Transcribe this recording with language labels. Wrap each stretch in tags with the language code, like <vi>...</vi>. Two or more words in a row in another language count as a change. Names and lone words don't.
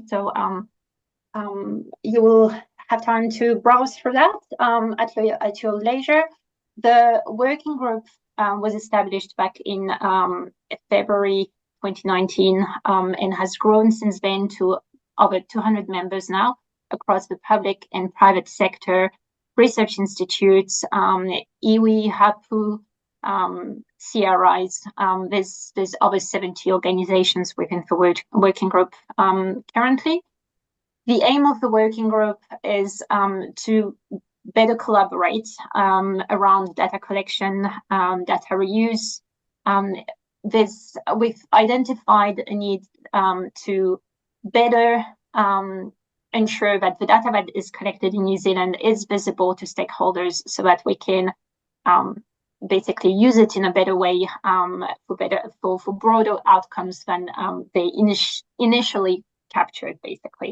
<en>So you will have time to browse through that at your leisure. The working group was established back in February 2019 and has grown since then to over 200 members now across the public and private sector, research institutes,</en> <mi>iwi, hapu, CRIs.</mi> <en>There's over 70 organizations within the working group currently. The aim of the working group is to better collaborate around data collection, data reuse. We've identified a need to better ensure that the data that is collected in New Zealand is visible to stakeholders, so that we can basically use it in a better way for broader outcomes than they initially captured, basically.</en>